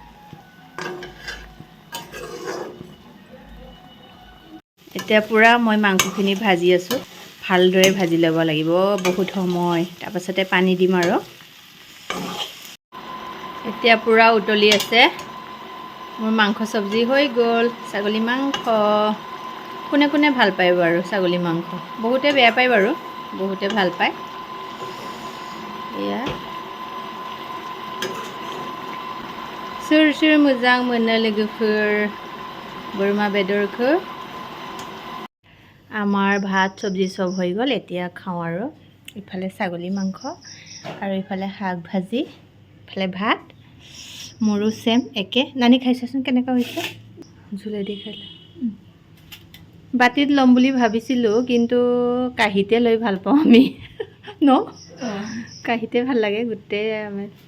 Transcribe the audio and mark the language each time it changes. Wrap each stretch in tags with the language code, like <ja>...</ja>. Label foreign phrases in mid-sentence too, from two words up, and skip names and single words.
<as>এতিয়া পুৰা মই মাংসখিনি ভাজি আছো ভালদৰে ভাজি ল'ব লাগিব বহুত সময় তাৰপাছতে পানী দিম আৰু এতিয়া পুৰা উতলি আছে মোৰ মাংস সবজি হৈ গ'ল ছাগলী মাংস কোনে কোনে ভাল পায় বাৰু ছাগলী মাংস বহুতে বেয়া পায় বাৰু বহুতে ভাল পায় এয়া</as> <brx>सोर सोर मोजां मोनो लोगोफोर बोरमा बेदरखौ</brx> <as>আমাৰ ভাত সবজি সব হৈ গ'ল এতিয়া খাওঁ আৰু ইফালে ছাগলী মাংস আৰু ইফালে শাক ভাজি ইফালে ভাত মোৰো সেম একে নানি খাইছাচোন কেনেকা হৈছে ঝুলে দি খাইলা বাটিত লম বুলি ভাবিছিলোঁ কিন্তু কাহিতে লৈ ভাল পাওঁ আমি ন কাহিতে ভাল লাগে গোটেই আমি</as>